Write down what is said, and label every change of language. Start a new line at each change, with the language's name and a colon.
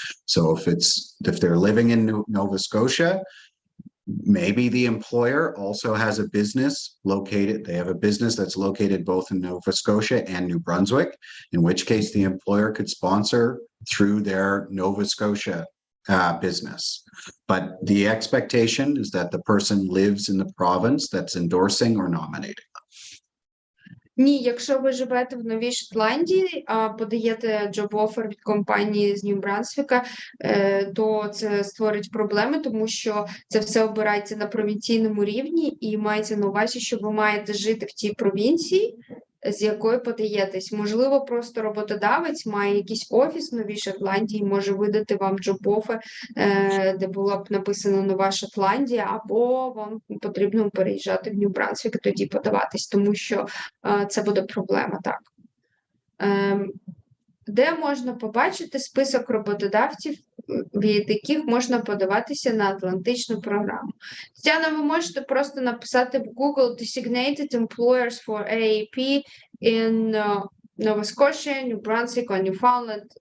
English: So if they're living in Nova Scotia, maybe the employer also has a business located, they have a business that's located both in Nova Scotia and New Brunswick, in which case the employer could sponsor through their Nova Scotia business. But the expectation is that the person lives in the province that's endorsing or nominating.
Ukrainian: Ні, якщо ви живете в Новій Шотландії, а подаєте джоб-офер від компанії з Нью-Брансвіка, то це створить проблеми, тому що це все обирається на провінційному рівні і мається на увазі, що ви маєте жити в тій провінції, з якої подаєтесь. Можливо, просто роботодавець має якийсь офіс в Новій Шотландії, може видати вам джоб-офер, де було б написано Нова Шотландія, або вам потрібно переїжджати в Нью-Брансвік і тоді подаватись, тому що це буде проблема, так. Де можна побачити список роботодавців, від яких можна подаватися на Атлантичну програму? Тетяна, ви можете просто написати в Google
English: Designated Employers for AAP in Nova Scotia, New Brunswick, Newfoundland.